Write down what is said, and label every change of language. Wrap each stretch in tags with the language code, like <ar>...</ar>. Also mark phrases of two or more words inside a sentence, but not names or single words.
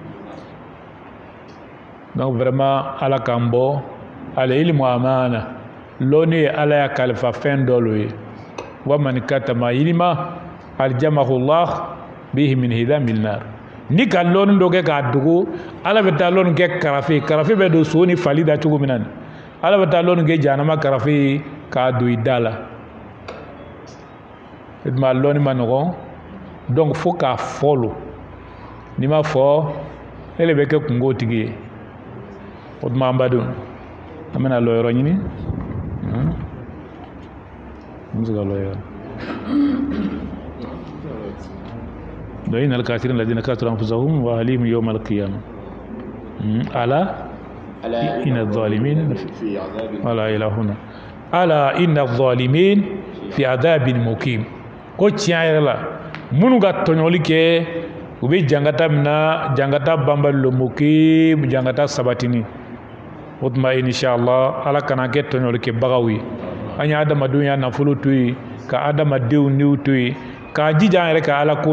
<bm>donc vraiment ala k'an bɔ</bm> <ar>العلم أمانة</ar> <bm>lɔnni ye ala ya kalifa fɛn dɔ lo ye</bm> <ar>ومن كتم علما ألجمه الله به من لجام نار</ar> <bm>ni ka lɔnni dɔ kɛ k'a dogo ala bɛ taa lɔnni kɛ karafe bɛ don so ni fali da cogo min na ala bɛ taa lɔnni kɛ jahanama karafe k'a don i da la o tuma lɔnni ma nɔgɔn donc fo k'a fɔ lo n'i ma fɔ ele bɛ kɛ kungo tigi ye o tuma an badenw an bɛna lɔ yɔrɔ ɲini</bm> <ar>إن الكافرين الذين كفروا أنفسهم وأهليهم يوم القيامة ألا إن الظالمين ولا إلى هنا ألا إن الظالمين في عذاب مقيم</ar> <bm>ko tiɲɛ yɛrɛ la minnu ka tɔɲɔli kɛ u bɛ jangata min na jangata banbali lo mukim jangata sabatini o tuma inshallah ala kana kɛ tɔɲɔli kɛbagaw ye an ye adamadenw ya nafolo to yen ka adamadenw niw to yen k'a jija an yɛrɛ ka ala ko</bm>